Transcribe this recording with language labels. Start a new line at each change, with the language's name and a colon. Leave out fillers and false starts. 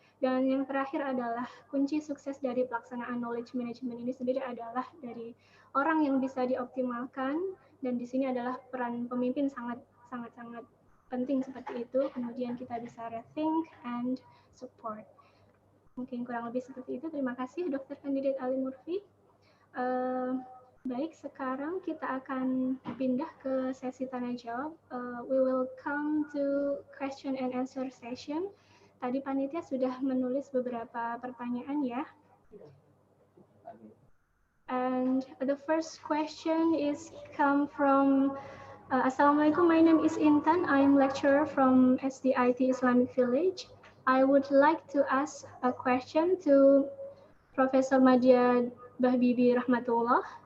Indonesian: Dan yang terakhir adalah kunci sukses dari pelaksanaan knowledge management ini sendiri adalah dari orang yang bisa dioptimalkan, dan di sini adalah peran pemimpin sangat penting seperti itu. Kemudian kita bisa
English: rethink and support.
Indonesian: Mungkin kurang lebih seperti itu. Terima kasih Dr. Kandidat Ali Murfi. Baik, sekarang kita akan pindah ke sesi tanya jawab.
English: We will come to question and answer session.
Indonesian: Tadi panitia sudah menulis beberapa pertanyaan ya.
English: And the first question is come from Assalamualaikum, my name is Intan. I'm lecturer from SDIT Islamic Village. I would like to ask a question to Professor Madya Bahbibi Rahmatullah.